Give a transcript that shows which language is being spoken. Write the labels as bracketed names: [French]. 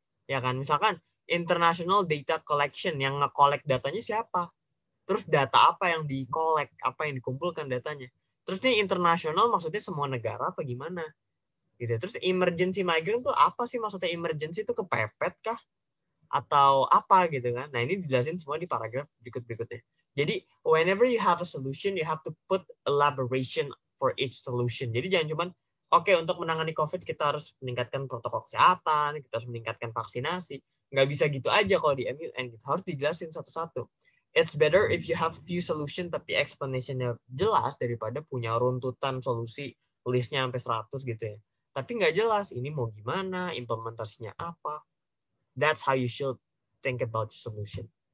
[Indonesian] Ya kan, misalkan international data collection, yang nge-collect datanya siapa, terus data apa yang di-collect, apa yang dikumpulkan datanya, terus ini internasional maksudnya semua negara apa gimana gitu. Terus emergency migrant tuh apa sih, maksudnya emergency itu kepepet kah atau apa gitu kan. Nah, ini dijelasin semua di paragraf berikutnya. Jadi [English] whenever you have a solution, you have to put elaboration for each solution. [Indonesian] Jadi jangan cuman oke, untuk menangani COVID kita harus meningkatkan protokol kesehatan, kita harus meningkatkan vaksinasi. Nggak bisa gitu aja kalau di MUN, gitu. Harus dijelasin satu-satu. [English] It's better if you have few solution [Indonesian] tapi explanation-nya jelas daripada punya runtutan solusi listnya sampai 100 gitu ya. Tapi nggak jelas ini mau gimana, implementasinya apa. [English] That's how you should think about your solution.